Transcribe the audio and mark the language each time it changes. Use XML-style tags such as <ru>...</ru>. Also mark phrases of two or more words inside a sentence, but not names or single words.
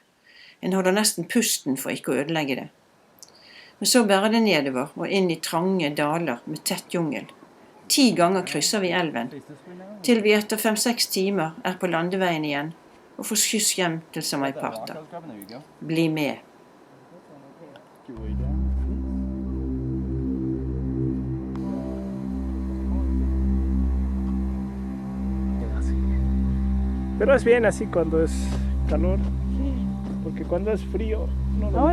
<no>En holder nesten pusten for ikke å ødelegge det. Men så bærer det nedover og inn i trange daler med tett jungel. 10 ganger krysser vi elven, til vi etter 5-6 timer er på landeveien igjen og får skyss hjem til Samaipata. Bli med.</no> <es>Pero es bien así cuando es calor, porque cuando es frío... No lo</es>